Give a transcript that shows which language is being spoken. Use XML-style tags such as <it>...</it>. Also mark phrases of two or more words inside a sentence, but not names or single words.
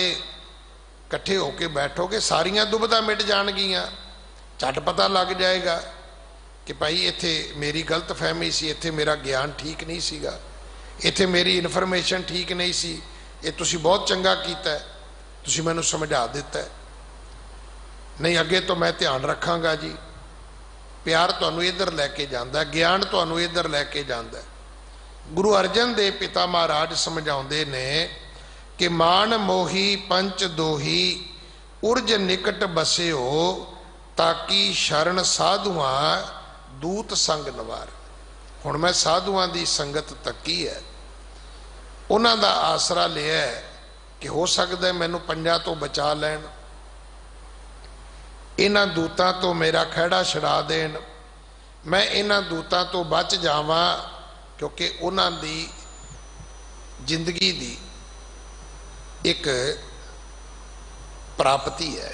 <pa>ਇਕੱਠੇ ਹੋ ਕੇ ਬੈਠੋਗੇ ਸਾਰੀਆਂ ਦੁਬਿਧਾ ਮਿਟ ਜਾਣਗੀਆਂ, ਝੱਟ ਪਤਾ ਲੱਗ ਜਾਏਗਾ ਕਿ ਭਾਈ ਇੱਥੇ ਮੇਰੀ ਗਲਤ ਫਹਿਮੀ ਸੀ, ਇੱਥੇ ਮੇਰਾ ਗਿਆਨ ਠੀਕ ਨਹੀਂ ਸੀਗਾ, ਇੱਥੇ ਮੇਰੀ ਇਨਫਾਰਮੇਸ਼ਨ ਠੀਕ ਨਹੀਂ ਸੀ, ਯੇ ਤੁਸੀਂ ਬਹੁਤ ਚੰਗਾ ਕੀਤਾ ਹੈ, ਤੁਸੀਂ ਮੈਨੂੰ ਸਮਝਾ ਦਿੱਤਾ ਹੈ, ਨਹੀਂ ਅੱਗੇ ਤੋਂ ਮੈਂ ਧਿਆਨ ਰੱਖਾਂਗਾ ਜੀ। ਪਿਆਰ ਤੁਹਾਨੂੰ ਇਧਰ ਲੈ ਕੇ ਜਾਂਦਾ, ਗਿਆਨ ਤੁਹਾਨੂੰ ਇਧਰ ਲੈ ਕੇ ਜਾਂਦਾ। ਗੁਰੂ ਅਰਜਨ ਦੇਵ ਪਿਤਾ ਮਹਾਰਾਜ ਸਮਝਾਉਂਦੇ ਨੇ ਕਿ</pa> <hi>मान मोही पंच दोही उर्ज निकट बसे हो, ताकि शरण साधुआं दूत संग नवार।</hi> <pa>ਹੁਣ ਮੈਂ ਸਾਧੂਆਂ ਦੀ ਸੰਗਤ ਤੱਕੀ ਹੈ, ਉਨ੍ਹਾਂ ਦਾ ਆਸਰਾ ਲਿਆ ਹੈ ਕਿ ਹੋ ਸਕਦਾ ਹੈ ਮੈਨੂੰ ਪੰਜਾਂ ਤੋਂ ਬਚਾ ਲੈਣ, ਇਨ੍ਹਾਂ ਦੂਤਾਂ ਤੋਂ ਮੇਰਾ ਖਹਿੜਾ ਛੁਡਾ ਦੇਣ, ਮੈਂ ਇਨ੍ਹਾਂ ਦੂਤਾਂ ਤੋਂ ਬਚ ਜਾਵਾਂ, ਕਿਉਂਕਿ ਉਨ੍ਹਾਂ ਦੀ ਜ਼ਿੰਦਗੀ ਦੀ ਇਕ ਪ੍ਰਾਪਤੀ ਹੈ।</pa>